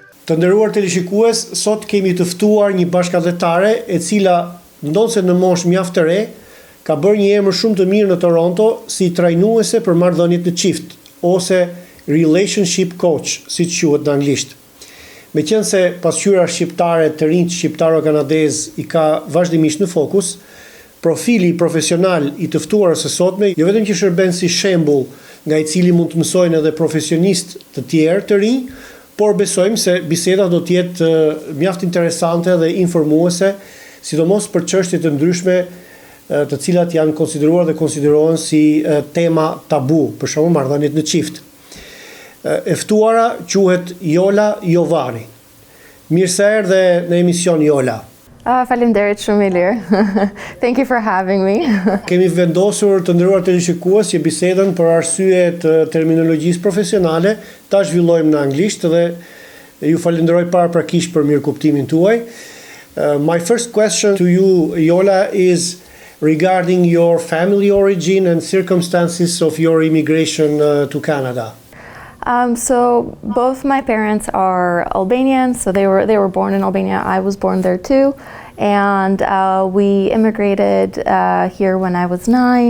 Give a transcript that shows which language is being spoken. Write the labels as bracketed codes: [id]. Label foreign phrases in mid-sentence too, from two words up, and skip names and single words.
[sq] Të nderuar teleshikues, sot kemi të ftuar një bashkëdhetare e cila ndonse në moshë mjaft të re, ka bërë një emër shumë të mirë në Toronto si trajnuese për marrëdhëniet në çift ose [en] relationship coach, [sq] siç quhet në anglisht. Meqense pasqyra shqiptare të rinj shqiptaro-kanadez i ka vazhdimisht në fokus, profili profesional i të ftuarës së sotme jo vetëm që shërben si shembull nga i cili mund të mësojnë edhe profesionistë të tjerë të rinj, por besojmë se biseda do të jetë mjaft interesante dhe informuese, sidomos për çështje të ndryshme të cilat janë konsideruar dhe konsiderohen si tema tabu, për shembull marrëdhëniet në çift. E ftuara quhet Jola Jovani. Mirë se erdhe në emision, Jola. Faleminderit shumë i lirë. [en] Thank you for having me. [sq] Kemi vendosur të nderuar teleshikues që bisedën për arsye të terminologjisë profesionale ta zhvillojmë në anglisht dhe ju falenderoj paraprakisht për mirëkuptimin tuaj. [en] My first question to you, Jola, is regarding your family origin and circumstances of your immigration to Canada. So both my parents are Albanian, so they were born in Albania. I was born there too, and we immigrated here when I was 9.